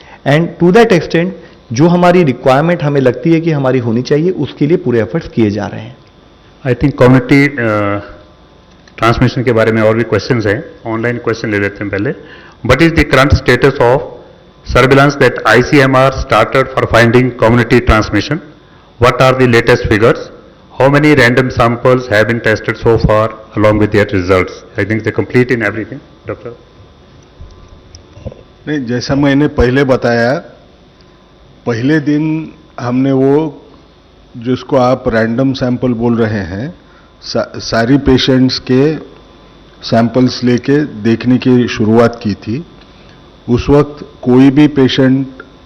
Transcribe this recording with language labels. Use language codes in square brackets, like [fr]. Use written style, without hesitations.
[en] and to that extent [hi] जो हमारी requirement हमें लगती है कि हमारी होनी चाहिए उसके लिए पूरे एफर्ट्स किए जा रहे हैं। आई थिंक कम्युनिटी ट्रांसमिशन के बारे में और भी क्वेश्चंस हैं, ऑनलाइन क्वेश्चन ले लेते हैं पहले। [en] What is the current status of surveillance that ICMR started for finding community transmission? What are the latest figures? How many random samples have been tested so far along with their results? I think they complete in everything. Doctor? [hi] नहीं, जैसा मैंने पहले बताया, पहले दिन हमने वो जिसको आप रैंडम सैंपल बोल रहे हैं सारी पेशेंट्स के सैंपल्स लेके देखने की शुरुआत की थी। उस वक्त कोई भी पेशेंट